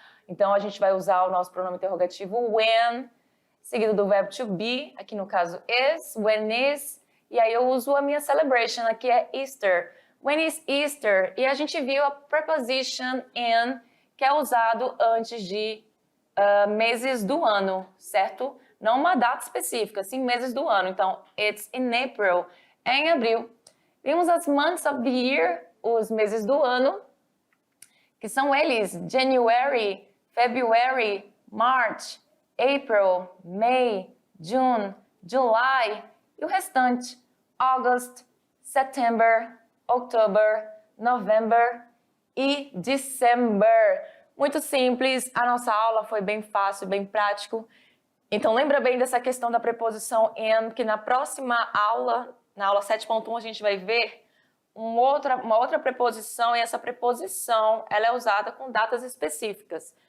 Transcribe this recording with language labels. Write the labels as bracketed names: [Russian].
[Portuguese] Então a gente vai usar o nosso pronome interrogativo when, seguido do verbo to be, aqui no caso is, when is, e aí eu uso a minha celebration, aqui é Easter. [English] When is Easter? [Portuguese] E a gente viu a preposition in, que é usado antes de meses do ano, certo? Não uma data específica, sim meses do ano. Então, [English] it's in April, [Portuguese] é em abril. Vimos as months of the year, os meses do ano, que são eles, January, February, March, April, May, June, July, e o restante, August, September, October, November e December. Muito simples, a nossa aula foi bem fácil, bem prático. Então lembra bem dessa questão da preposição in, que na próxima aula, na aula 7.1, a gente vai ver uma outra preposição, e essa preposição ela é usada com datas específicas.